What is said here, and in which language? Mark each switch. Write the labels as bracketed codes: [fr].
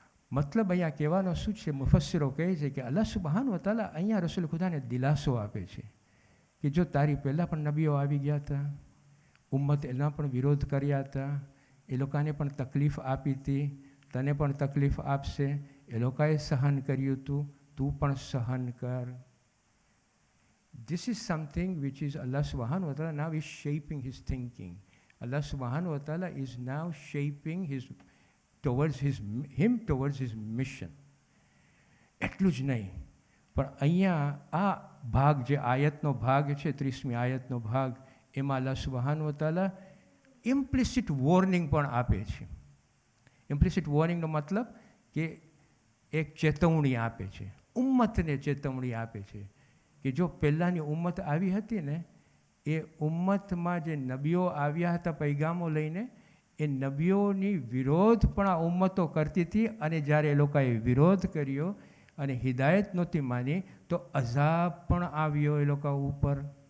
[gu] મતલબ અહીંયા કહેવાનો શું છે? મુફસ્સિરો કહે છે કે અલ્લાહ સુબહાન વ તઆલા અહીંયા રસૂલ ખુદાને દિલાસો આપે છે કે જો તારી પહેલાં પણ નબીઓ આવી ગયા હતા, ઉમ્મત એના પણ વિરોધ કર્યા હતા, એ લોકોને પણ તકલીફ આપી હતી, તને પણ તકલીફ આપશે, એ લોકોએ સહન કર્યું હતું, તું પણ સહન કર. [en] This is something which is Allah subhanahu wa ta'ala now is shaping his thinking. Allah subhanahu wa ta'ala is now shaping towards his mission. [gu] એટલું જ નહીં, પણ અહીંયા આ ભાગ જે આયતનો ભાગ છે, 30મી આયતનો ભાગ, એમાં અલ્લાહ સુબહાન વ તઆલા ઇમ્પ્લિસિટ વોર્નિંગ પણ આપે છે. ઇમ્પ્લિસિટ વોર્નિંગનો મતલબ કે એક ચેતવણી આપે છે, ઉમ્મતને ચેતવણી આપે છે કે જો પહેલાંની ઉમ્મત આવી હતી ને, એ ઉમ્મતમાં જે નબીઓ આવ્યા હતા પૈગામો લઈને, એ નબીઓની વિરોધ પણ આ ઉમ્મતો કરતી હતી, અને જ્યારે એ લોકોએ વિરોધ કર્યો અને હિદાયત નહોતી માની તો અઝાબ પણ આવ્યો એ લોકો ઉપર.